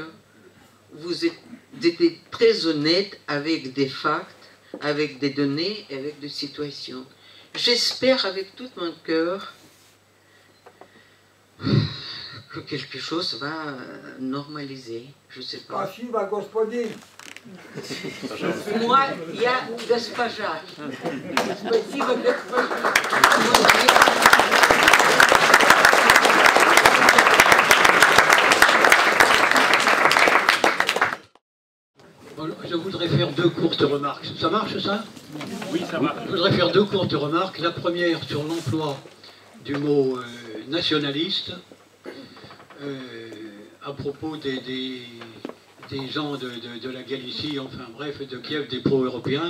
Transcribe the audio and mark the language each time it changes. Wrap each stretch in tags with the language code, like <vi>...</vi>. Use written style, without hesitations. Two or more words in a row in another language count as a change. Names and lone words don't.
<fr>Vous étiez très honnête avec des facts, avec des données, avec des situations. J'espère avec tout mon cœur que quelque chose va normaliser. Je ne sais pas.</fr> <ru>Спасибо, господин. Moi, я госпожа. Спасибо, госпожа.</ru> <fr>Je voudrais faire deux courtes remarques. Ça marche, ça? Oui, ça marche. Je voudrais faire deux courtes remarques. La première sur l'emploi du mot nationaliste à propos des gens de la Galicie, enfin bref, de Kiev, des pro-européens.</fr>